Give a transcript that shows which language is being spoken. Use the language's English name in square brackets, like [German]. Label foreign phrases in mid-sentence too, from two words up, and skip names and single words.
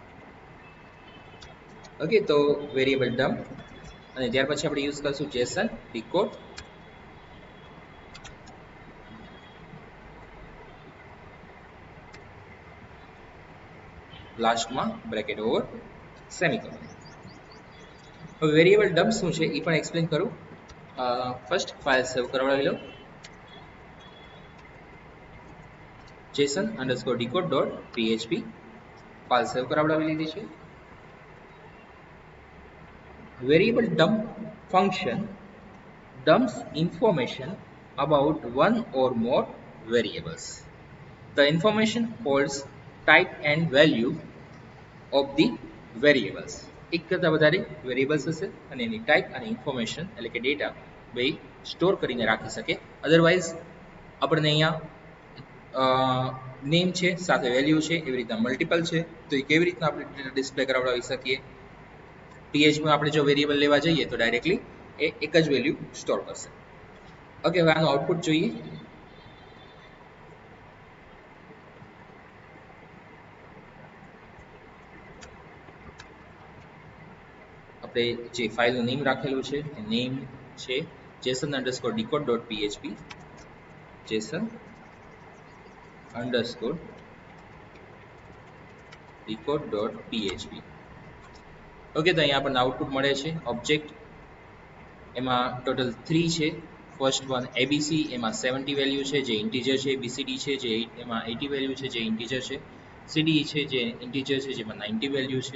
[Gujarati] ઓકે, તો [English] variable dump [Gujarati] અને ત્યાર પછી આપણે યુઝ કરશું [English] JSON decode [Gujarati] લાસ્ટમાં [English] bracket over semicolon. [Gujarati] હવે [English] variable dump [Gujarati] શું છે એ પણ એક્સપ્લેન કરું. [English] first file [Gujarati] સેવ કરાવડાવી લો, json_decode.php ફાઇલ સેવ કરાવડાવી લીધી છે. [English] variable dump function dumps information about one or more variables. The information holds type and value of the variables. [Gujarati] એક કરતાં વધારે વેરિયેબલ્સ હશે અને એની ટાઈપ અને ઇન્ફોર્મેશન એટલે કે ડેટા બે સ્ટોર કરીને રાખી શકે. અધરવાઇઝ આપણને અહીંયા નેમ છે સાથે વેલ્યુ છે, એવી રીતના મલ્ટિપલ છે, તો એ કેવી રીતના આપણે [English] data display [Gujarati] કરાવડાવી શકીએ. PHPમાં આપણે જો વેરિયેબલ લેવા જઈએ તો ડાયરેક્ટલી એ એક જ વેલ્યુ સ્ટોર કરશે. ઓકે, હવે આનું આઉટપુટ જોઈએ. આપણે જે ફાઇલનું નેમ રાખેલું છે એ નેમ છે json_decode.php json_decode.php. ઓકે, તો અહીંયા આપણને આઉટપુટ મળે છે ઓબ્જેક્ટ, એમાં ટોટલ 3 છે. [English] first one [Gujarati] ABC, એમાં 70 વેલ્યુ છે જે ઇન્ટીજર છે. BCD છે જે એમાં 80 વેલ્યુ છે જે ઇન્ટીજર છે. CDE છે જે ઇન્ટીજર છે જેમાં 90 વેલ્યુ છે.